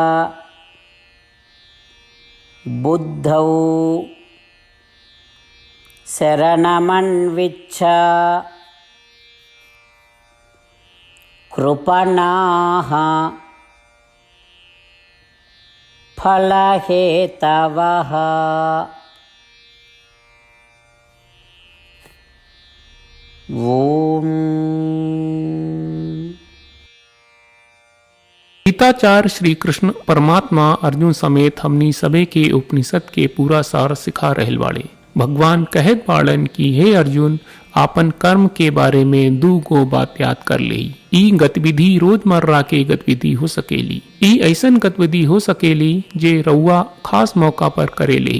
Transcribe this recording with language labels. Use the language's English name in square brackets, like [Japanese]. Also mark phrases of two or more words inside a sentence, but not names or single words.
[Sanskrit] बुद्धौ शरणमन्विच्छ कृपणाः फलहेतवः। ओम। [Bhojpuri] गीताचार्य श्री कृष्ण परमात्मा अर्जुन समेत हमनी सबे के उपनिषद के पूरा सार सिखा रहल बाड़े। भगवान कहत बाड़न कि हे अर्जुन, आपन कर्म के बारे में दू गो बात याद कर ले। ई गतिविधि रोजमर्रा के गतिविधि हो सकेली। ई ऐसन गतिविधि हो सकेली जे रउआ खास मौका पर करे ले।